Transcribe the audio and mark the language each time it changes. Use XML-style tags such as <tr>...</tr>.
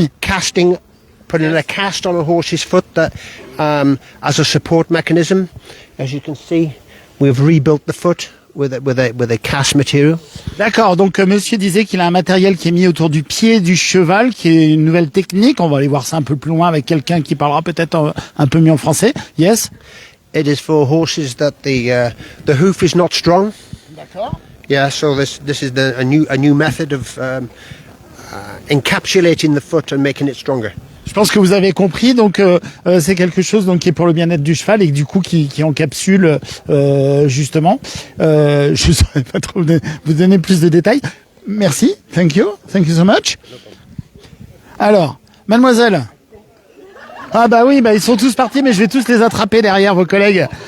<en>casting, putting a cast on a horse's foot that, as a support mechanism. As you can see, we've rebuilt the foot with a cast material.</en> <fr>D'accord, donc monsieur disait qu'il a un matériel qui est mis autour du pied du cheval, qui est une nouvelle technique. On va aller voir ça un peu plus loin avec quelqu'un qui parlera peut-être un peu mieux en français.</fr> <en>Yes? It is for horses that the hoof is not strong.</en> <fr>D'accord.</fr> <en>Yeah, so this is a new method of encapsulating the foot and making it stronger.</en> <fr>Je pense que vous avez compris, donc c'est quelque chose donc qui est pour le bien-être du cheval et du coup qui encapsule justement. Je ne saurais pas trop vous donner plus de détails. Merci,</fr> <en>thank you so much.</en> <fr>Alors, mademoiselle. Ah bah oui, bah ils sont tous partis, mais je vais tous les attraper derrière vos collègues.</fr>